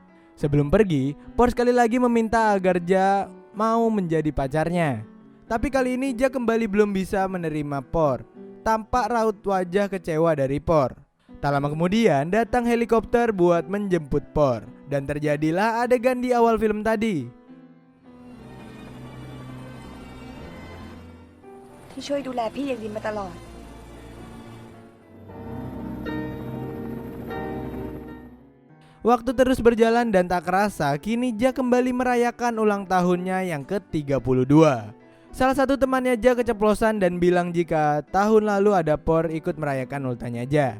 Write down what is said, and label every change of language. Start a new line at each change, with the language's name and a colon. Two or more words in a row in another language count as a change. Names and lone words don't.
Indonesian: Sebelum pergi, Por sekali lagi meminta agar Ja mau menjadi pacarnya. Tapi kali ini Ja kembali belum bisa menerima Por. Tampak raut wajah kecewa dari Por. Tak lama kemudian datang helikopter buat menjemput Por, dan terjadilah adegan di awal film tadi.
Thai: ที่ช่วยดูแลพี่อย่างดีมาตลอด
Indonesian: Waktu terus berjalan dan tak kerasa, kini Ja kembali merayakan ulang tahunnya yang ke-32. Salah satu temannya Ja keceplosan dan bilang jika tahun lalu ada Por ikut merayakan ultahnya Ja.